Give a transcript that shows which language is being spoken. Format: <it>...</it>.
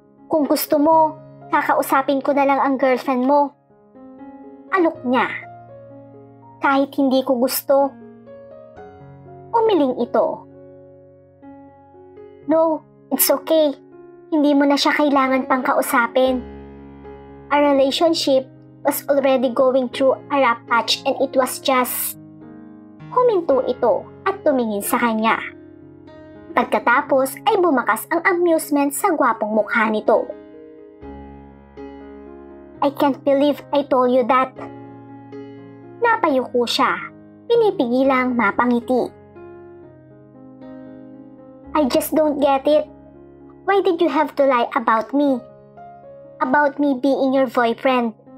<tl>Kung gusto mo, kakausapin ko na lang ang girlfriend mo. Alok niya. Kahit hindi ko gusto. Umiling ito.</tl> <en>No, it's okay.</en> <tl>Hindi mo na siya kailangan pang kausapin.</tl> <en>Our relationship was already going through a rough patch and it was just...</en> <tl>Huminto ito at tumingin sa kanya. Pagkatapos ay bumakas ang amusement sa gwapong mukha nito.</tl> <en>I can't believe I told you that.</en> <tl>Napayuko siya, pinipigilang mapangiti.</tl> <en>I just don't get it. Why did you have to lie about me? About me being your boyfriend?</en>